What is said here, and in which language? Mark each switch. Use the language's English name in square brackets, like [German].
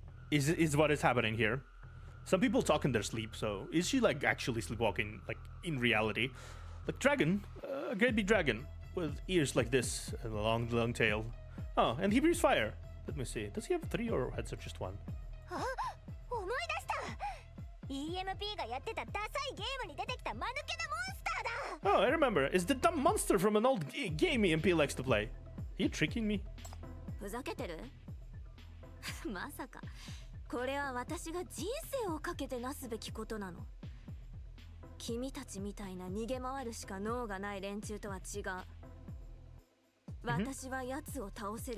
[English] Is what is happening here? Some people talk in their sleep, so is she like actually sleepwalking like in reality? Like dragon, a great big dragon with ears like this and a long tail. Oh, and he breathes fire. Let me see. Does he have 3 or heads or just 1? [Japanese] あ思い出した EMP がやってたダサいゲームに出てきた間抜けなモンスターだ [English] Oh, I remember. It's the dumb monster from an old game EMP likes to play. Are you tricking me? [Japanese] ふざけてるまさかこれは私が人生をかけてなすべきことなの君たちみたいな逃げ回るしか脳がない連中とは違う私は奴を倒せる